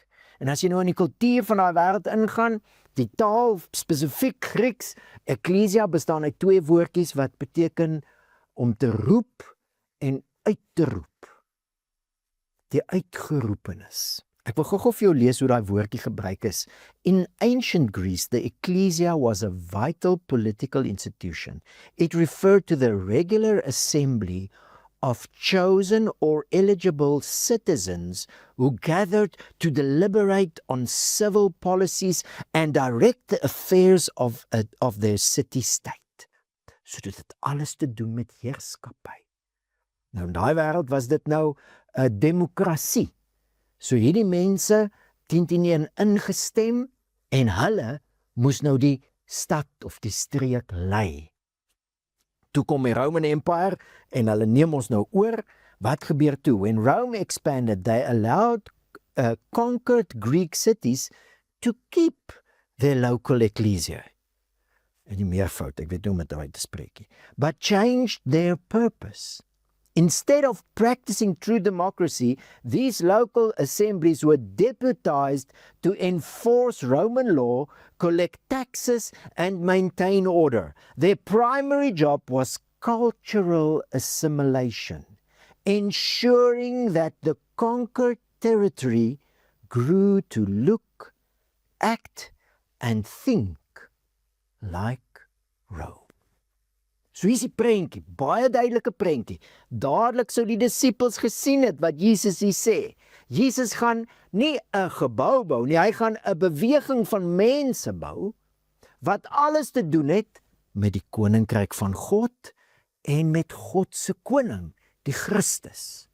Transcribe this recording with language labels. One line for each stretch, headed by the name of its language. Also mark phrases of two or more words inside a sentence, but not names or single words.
Afrikaans: En as jy nou in die kultuur van daai wêreld ingaan, die taal, spesifiek Grieks, eklesia bestaan uit 2 woordjies wat beteken om te roep en uit te roep. Die uitgeroepenis. Ek wil gou vir jou lees hoe daai woordjie gebruik is.
English: In ancient Greece, the ecclesia was a vital political institution. It referred to the regular assembly of chosen or eligible citizens who gathered to deliberate on civil policies and direct the affairs of their city-state.
Afrikaans: So dit het alles te doen met heerskappy. Nou in daai wêreld was dit nou 'n demokrasie. So hierdie mense 10-1 ingestem en hulle moes nou die stad of die streek lei. Toe kom die Roman Empire en hulle neem ons nou oor. Wat gebeur toe?
English: When Rome expanded, they allowed conquered Greek cities to keep their local ecclesia.
Afrikaans: En die meervoud, ek weet nie om dit uit te spreek nie.
English: But changed their purpose. Instead of practicing true democracy, these local assemblies were deputized to enforce Roman law, collect taxes, and maintain order. Their primary job was cultural assimilation, ensuring that the conquered territory grew to look, act, and think like Rome.
Afrikaans: So hier is die prentjie, baie duidelike prentjie. Dadelik sou die disippels gesien het wat Jesus hier sê. Jesus gaan nie 'n gebou bou nie, hy gaan 'n beweging van mense bou wat alles te doen het met die koninkryk van God en met God se koning, die Christus.